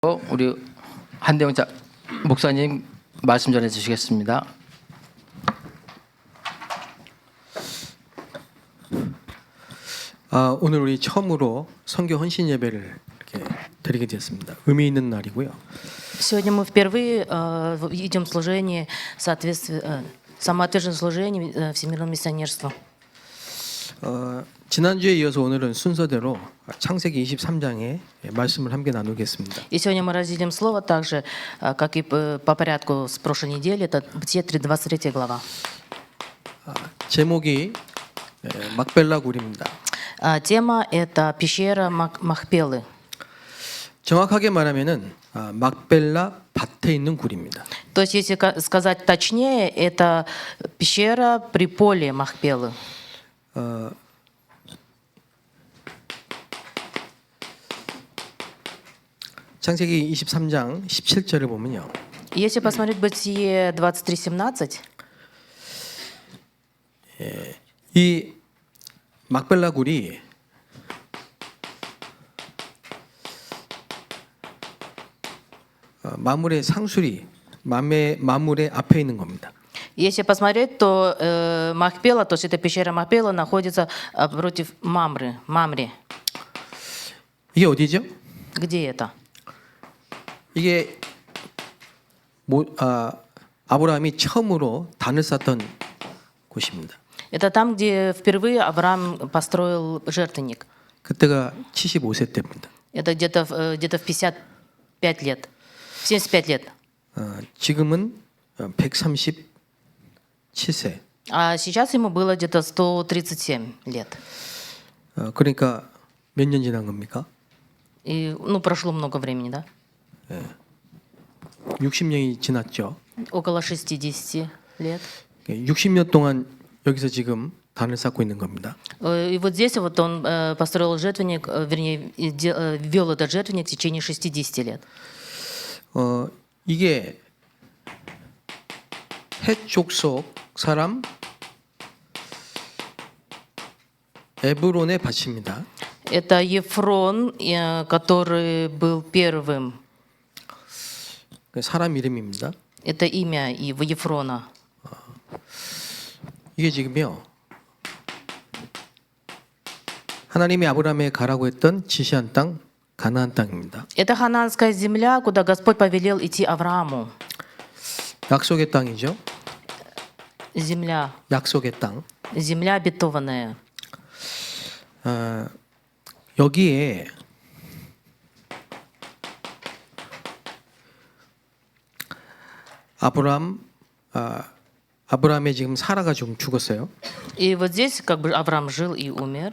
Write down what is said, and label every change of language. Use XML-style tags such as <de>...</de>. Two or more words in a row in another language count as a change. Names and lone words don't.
<ko>우리 한대영 목사님 말씀 전해 주시겠습니다. 오늘 우리 처음으로 선교 헌신 예배를 이렇게 드리게 되었습니다. 의미 있는 날이고요.</ko> <ru>Сегодня мы впервые идем в служение, самоотверженное служение всемирному миссионерству.</ru> <ko>지난주에 이어서 오늘은 순서대로 창세기 23장의 말씀을 함께 나누겠습니다.</ko> <ru>И сегодня мы разделим слово так же, как и по порядку с прошлой недели. Это Бытие 23 глава.</ru> <ko>제목이 막벨라 굴입니다.</ko> <ru>Тема — это пещера Махпелы.</ru> <ko>정확하게 말하면은 막벨라 밭에 있는 굴입니다.</ko> <ru>То есть, если сказать точнее, это пещера при поле Махпелы.</ru> <ko>창세기 23장 17절을 보면요.</ko> <ru>Если посмотреть Бытие 23:17,</ru> <ko>이 막벨라 굴이 마물의 상수리, 마물의 앞에 있는 겁니다.</ko> <ru>если посмотреть, то Махпела, то есть эта пещера Махпела находится против Мамре.</ru> <ko>이게 어디죠?</ko> <ru>Где это?</ru> <ko>이게 아브라함이 처음으로 단을 쌓던 곳입니다.</ko> <ru>Это там, где впервые Авраам построил жертвенник.</ru> <ko>그때가 75세 때입니다.</ko> <ru>Это где-то в 55 лет, 75 лет.</ru> <ko>지금은 137세.</ko> <ru>А сейчас ему было где-то 137 лет.</ru> <ko>그러니까 몇 년 지난 겁니까?</ko> <ru>И, прошло много времени, да?</ru> <ko>60년이 지났죠.</ko> <ru>Около 60 лет.</ru> <ko>60년 동안 여기서 지금 단을 쌓고 있는 겁니다.</ko> <ru>И вот здесь вот он построил жертвенник, вернее, вел этот жертвенник в течение 60 лет.</ru> <ko>이게 헷 족속 사람 에브론의 밭입니다.</ko> <ru>Это Ефрон, который был первым.</ru> <ko>사람 이름입니다.</ko> <ru>Это имя его Ефрона.</ru> <ko>이게 지금요. 하나님이 아브라함에 가라고 했던 지시한 땅 가나안 땅입니다.</ko> <ru>Это ханаанская земля, куда Господь повелел идти Аврааму.</ru> <ko>약속의 땅이죠.</ko> <ru>Земля,</ru> <ko>약속의 땅.</ko> <ru>земля обетованная.</ru> <ko>여기에 아브라함의 지금 사라가 지금 죽었어요.</ko> <ru>И вот здесь как бы Авраам жил и умер.</ru>